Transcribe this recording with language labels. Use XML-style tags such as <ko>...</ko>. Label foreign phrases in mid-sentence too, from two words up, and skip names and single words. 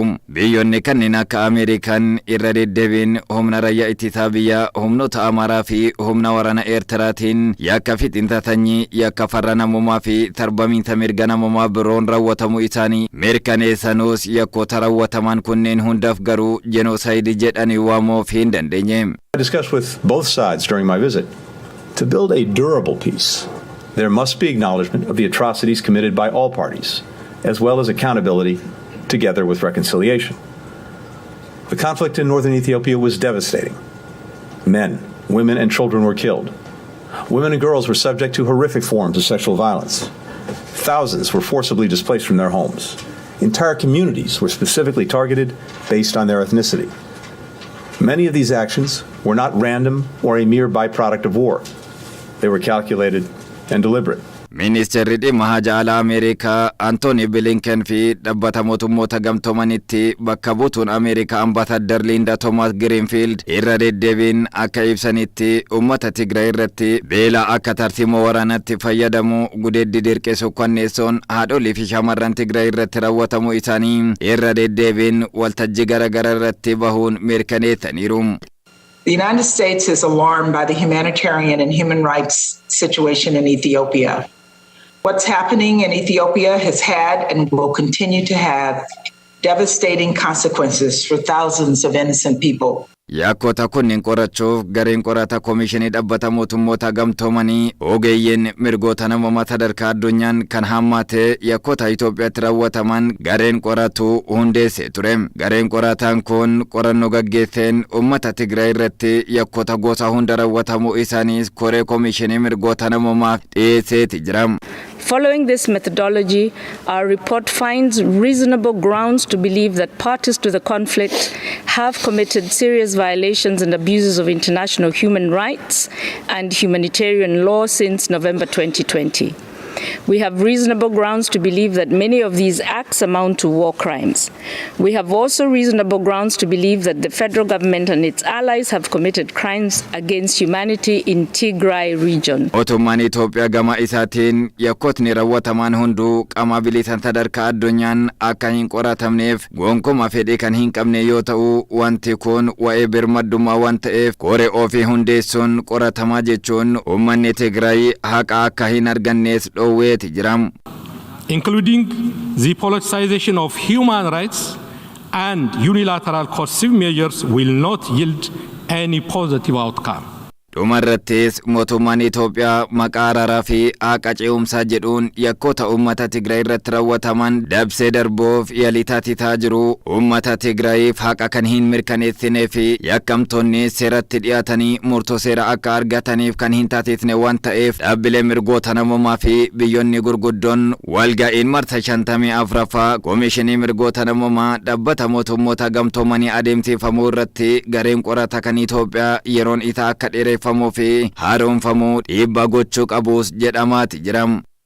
<om>Biyyoonni kanneen akka Ameerikaan irra deddeebiin humna raayyaa ittisaa biyyaa, humnoota Amaaraa fi humna waraana Eertiraatiin yakka fixintatanii, yakka farra namummaa fi tarbamiinsa mirga namummaa biroon raawwatamuu isaanii mirkaneessanuus yakkoota raawwataman kunneen hundaf garuu genocide jedhanii waamuuf hin dandeenye.</om> <en>I discussed with both sides during my visit. To build a durable peace, there must be acknowledgement of the atrocities committed by all parties, as well as accountability together with reconciliation. The conflict in northern Ethiopia was devastating. Men, women, and children were killed. Women and girls were subject to horrific forms of sexual violence. Thousands were forcibly displaced from their homes. Entire communities were specifically targeted based on their ethnicity. Many of these actions were not random or a mere byproduct of war. They were calculated and deliberate.</en> <om>Ministeerri dhimma haja alaa Ameerikaa Anthony Blinken fi dhaabbata mootummoota gamtoomanitti bakka buutuun Ameerikaa Ambaasaadder Linda Thomas Greenfield irra deddeebiin akka ibsanitti uummata Tigray irratti beela akka tarsiimoo waraanaatti fayyadamu gudeeddi dirqeessu kanneessoon haadholii fi shamarran Tigray irratti raawwatamuu isaanii irra deddeebiin waltajjii garaagaraa irratti bahuun mirkaneessaniiru.</om> <en>The United States is alarmed by the humanitarian and human rights situation in Ethiopia. What's happening in Ethiopia has had and will continue to have devastating consequences for thousands of innocent people.</en> <om>Yakkoota kunniin qorachuuf gareen qorata Komishinii Dhaabbata Mootummoota Gamtoomanii ogeeyyiin mirgoota namummaa sadarkaa addunyaan kan hammaate yakkoota Itoophiyaatti raawwataman gareen qoratu hundeessee ture. Gareen qorataan kun qorannoo gaggeesseen uummata Tigray irratti yakkoota gosa hunda raawwatamuu isaaniis koree Komishinii mirgoota namummaaf dhiyeesseeti jira.</om> <en>Following this methodology, our report finds reasonable grounds to believe that parties to the conflict have committed serious violations and abuses of international human rights and humanitarian law since November 2020. We have reasonable grounds to believe that many of these acts amount to war crimes. We have also reasonable grounds to believe that the federal government and its allies have committed crimes against humanity in Tigray region.</en> <om>Mootummaan Itoophiyaa gama isaatiin yakkootni raawwataman hunduu qaama bilisan sadarkaa addunyaan akka hin qoratamneef gonkumaa fedhii kan hin qabne yoo ta'u wanti kun waa'ee birmadummaa waan ta'eef koree ofii hundeessuun qoratamaa jechuun uummanni Tigray haqa akka hin argannees</om> <en>including the politicization of human rights and unilateral coercive measures will not yield any positive outcome.</en> <om>Dhumarrattis mootummaan Itoophiyaa maqaa araaraa fi haqa ce'umsaa jedhuun yakkoota uummata Tigray irratti raawwataman dabsee darbuuf yaalii taasisaa jiru. Uummata Tigrayiif haqa kan hin mirkaneessinee fi yakkamtoonni seeratti dhiyaatanii murtoo seera akka argataniif kan hin taasisne waan ta'eef dhaabbilee mirgoota namummaa fi biyyoonni gurguddoon walga'iin marsa 54ffaa Komishinii mirgoota namummaa dhaabbata mootummoota gamtoomanii adeemsifamuu irratti gareen qorata kan Itoophiyaa yeroon isaa akka dheereeffamu fi haaromfamuu dhiibbaa gochuu qabuus jedhamaati jiram.</om>